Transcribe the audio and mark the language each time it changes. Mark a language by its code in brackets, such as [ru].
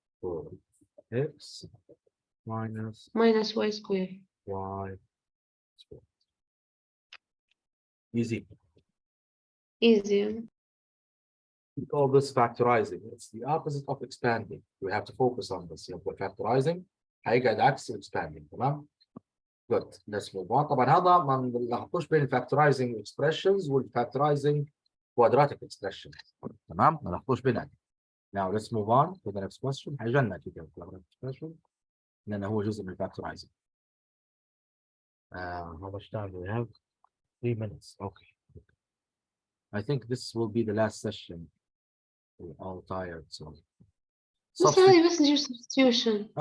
[en] 4x minus minus y square. y squared. Easy. easy. We call this factorizing. It's the opposite of expanding. We have to focus on this. [ar] يبقى [en] factorizing [ar] هيقعد عكس [en] expanding. [ar] تمام؟ [en] Good. Let's move on. [ar] طبعا هذا ما نلخبطوش بين factorizing expressions والfactorizing quadratic expressions. تمام؟ ما نلخبطوش بينهم. [en] Now let's move on to the next question. [ar] هيجينا كده quadratic expression لأنه هو جزء من factorizing. [en] How much time do we have? 3 minutes. Okay. I think this will be the last session. We're all tired, so. [ar] بس هذه بس نجيب substitution.